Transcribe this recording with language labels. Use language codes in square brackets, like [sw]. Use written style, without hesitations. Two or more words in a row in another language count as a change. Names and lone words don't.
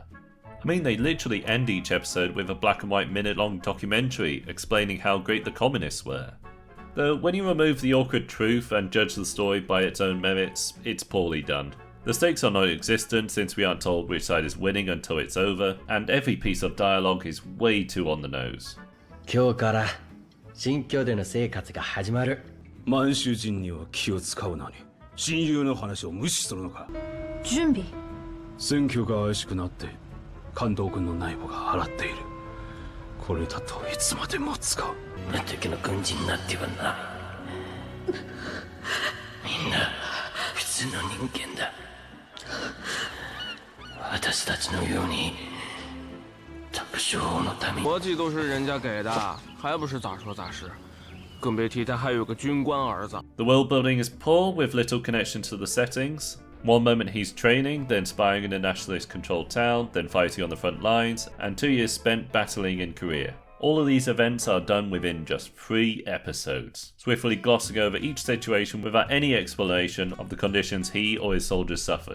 [en] I mean, they literally end each episode with a black and white minute-long documentary explaining how great the communists were. Though, when you remove the awkward truth and judge the story by its own merits, it's poorly done. The stakes are non-existent since we aren't told which side is winning until it's over, and every piece of dialogue is way too on the nose. [ja] 今日から新居での生活が始まる。満州人には気を使うのに、親友の話を無視するのか。準備。選挙が怪しくなって、関東軍の内部が払っている。これだといつまで持つか。無敵の軍人になってはな。みんな普通の人間だ。私たちのように卓上のために。 [zh] 国籍都是人家给的，还不是咋说咋是？更别提他还有个军官儿子。 [en] The world building is poor with little connection to the settings. One moment he's training, then spying in a nationalist controlled town, then fighting on the front lines, and 2 years spent battling in Korea. All of these events are done within just 3 episodes, swiftly glossing over each situation without any explanation of the conditions he or his soldiers suffered.